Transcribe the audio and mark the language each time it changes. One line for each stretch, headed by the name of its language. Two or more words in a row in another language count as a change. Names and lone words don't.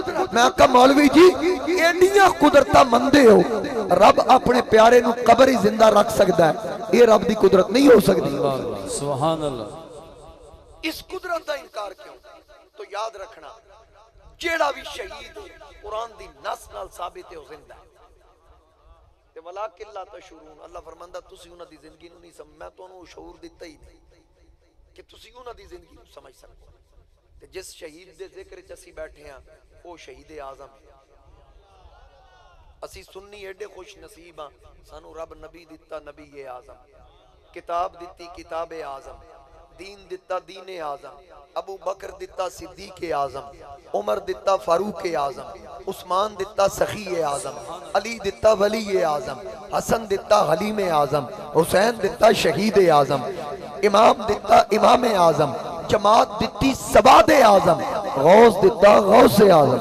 Punjabi: میں کہا مولوی جی ایڈیاں قدرتہ مندے ہو رب اپنے پیارے نو قبر ہی زندہ رکھ سکتا ہے. یہ رب دی قدرت نہیں ہو سکتی.
Arabic: سبحان اللہ.
Punjabi: اس قدرت دا انکار کیوں؟ تو یاد رکھنا جیڑا بھی شہید قرآن دی نص نال ثابت ہے وہ زندہ ہے. تے
Arabic: ولیکن لا تشعرون
Punjabi: اللہ فرماندا تسی انہاں دی زندگی نو نہیں سمجھ میں تانوں شعور دیتا ہی نہیں کہ تسی انہاں دی زندگی نو سمجھ سکو. تے جس شہید دے ذکر چ اسی بیٹھے ہیں وہ شہید اعظم ہے. اسی سنی ایڈے خوش نصیب ہاں سانو رب نبی دیتا نبی اعظم، کتاب دیتی کتاب اعظم، دین دیتا دین اعظم، ابو بکر دیتا صدیق اعظم، عمر دیتا فاروق اعظم، عثمان دیتا سخی اعظم، علی دیتا ولی اعظم، حسن دیتا حلیم اعظم، حسین دیتا شہید اعظم، امام دیتا امام اعظم، جماعت دیتی سواد اعظم، غوث دیتا غوث اعظم.